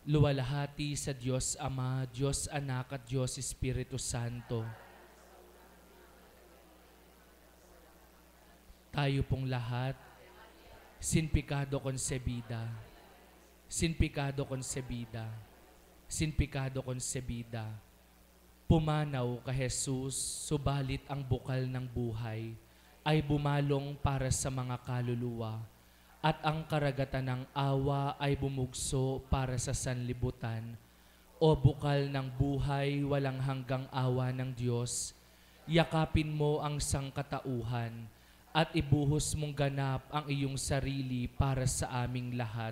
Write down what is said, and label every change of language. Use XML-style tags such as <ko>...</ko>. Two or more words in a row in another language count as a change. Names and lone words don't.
<tl>Luwalhati sa Diyos Ama, Diyos Anak at Diyos Espiritu Santo. kayo pong lahat,</tl> <es>sin pecado concebida, sin pecado concebida, sin pecado concebida.</es> <tl>Pumanaw ka Jesus, subalit ang bukal ng buhay ay bumalong para sa mga kaluluwa at ang karagatan ng awa ay bumugso para sa sanlibutan. O bukal ng buhay, walang hanggang awa ng Diyos, yakapin mo ang sangkatauhan at ibuhos mong ganap ang iyong sarili para sa aming lahat.</tl>